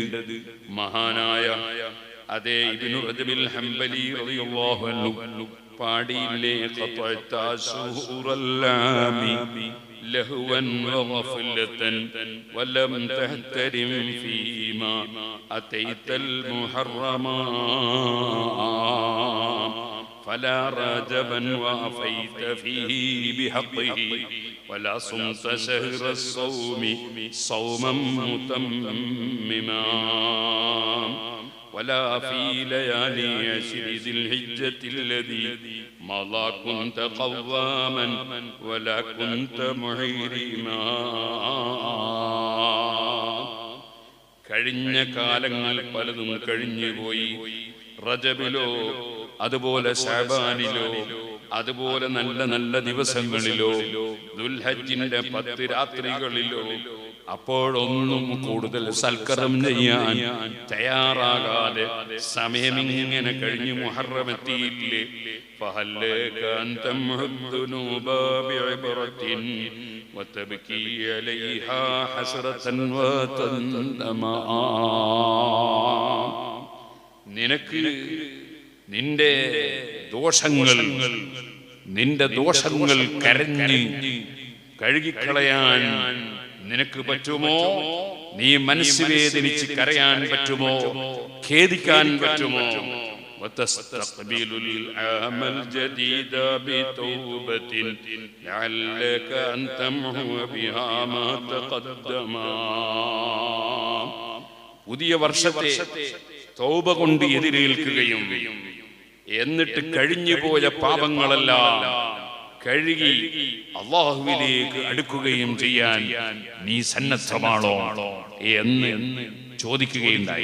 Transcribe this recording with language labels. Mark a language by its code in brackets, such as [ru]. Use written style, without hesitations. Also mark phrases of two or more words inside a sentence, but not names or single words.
[ml] മഹാനായ അതേ ഇബ്നു റജബിൽ ഹംബലി [ar] رضي الله عنه [ml] പാടിയില്ലേ [ar] قطعت شهور العام لهوا وغفلة ولم تحترم فيما أتيت المحرما فلا رجبا وافيت فيه بحقه ولا صمت شهر الصوم صوما متمما ولا في ليالي عشر ذي الحجة الذي مضى كنت قواما ولا كنت محرما [ml] കഴിഞ്ഞ കാലങ്ങൾ പലതും കഴിഞ്ഞു പോയി. റജബിലോ അതുപോലെ ശഅബാനിലോ അതുപോലെ നല്ല നല്ല ദിവസങ്ങളിലോ ദുൽഹജ്ജിന്റെ 10 രാത്രികളിലോ അപ്പോഴൊന്നും കൂടുതൽ സൽക്കരം ചെയ്യാൻ തയ്യാറാകാതെ സമയമിങ്ങനെ കഴിഞ്ഞു മുഹറം എത്തിയില്ലേ. [ar] فهلك أن تمحو الذنوب بعبرة وتبكي عليها حسرة وتندما. [ml] നിനക്ക് നിന്റെ ദോഷങ്ങൾ കരഞ്ഞ് കഴുകിക്കളയാൻ നിനക്ക് പറ്റുമോ? നീ മനസ്സ് വേദനിച്ച് കരയാൻ പറ്റുമോ? ഖേദിക്കാൻ പറ്റുമോ? [ar] وتستقبل العام الجديد بتوبة لعلك أن تمحو بها ما تقدم. [ml] പുതിയ വർഷത്തെ തൗബ കൊണ്ട് എതിരേൽക്കുകയും എന്നിട്ട് കഴിഞ്ഞുപോയ പാപങ്ങളെല്ലാം കഴുകി അല്ലാഹുവിലേക്ക് അടുക്കുകയും ചെയ്യാൻ നീ സന്നദ്ധമാണോ എന്ന് ചോദിക്കുകയുണ്ടായി.